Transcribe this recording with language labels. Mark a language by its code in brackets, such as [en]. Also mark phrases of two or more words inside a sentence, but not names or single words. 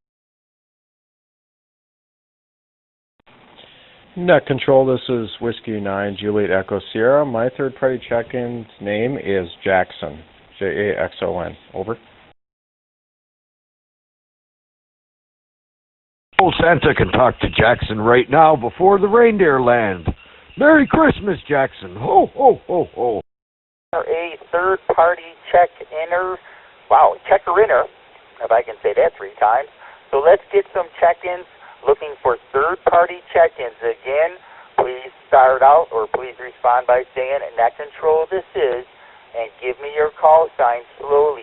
[en] Net Control, this is Whiskey 9 Juliet Echo Sierra. My third-party check-in's name is Jackson, Jaxon. Over. Old Santa can talk to Jackson right now before the reindeer land. Merry Christmas, Jackson. Ho, ho, ho, ho. A third-party check-inner, checker-inner, if I can say that 3 times. So let's get some check-ins. Looking for third-party check-ins. Again, please start out or please respond by saying net control this is, and give me your call sign slowly.